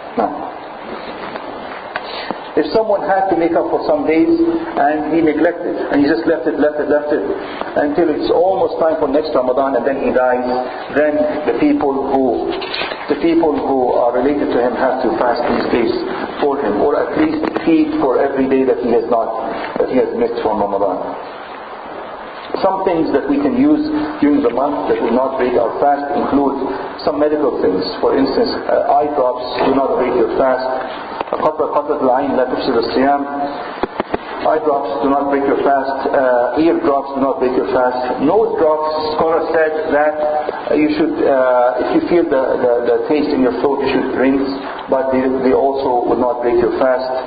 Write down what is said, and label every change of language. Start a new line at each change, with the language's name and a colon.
English: Now, if someone had to make up for some days and he neglected and he just left it until it's almost time for next Ramadan and then he dies, then the people who are related to him have to fast these days for him, or at least feed for every day that he has missed from Ramadan. Some things that we can use during the month that will not break our fast include some medical things. For instance, eye drops do not break your fast.
Arabic: قطرة العين لا تفسد الصيام.
English: Eye drops do not break your fast. Ear drops do not break your fast. Nose drops, scholars said that you should, if you feel the taste in your throat, you should rinse, but they also would not break your fast.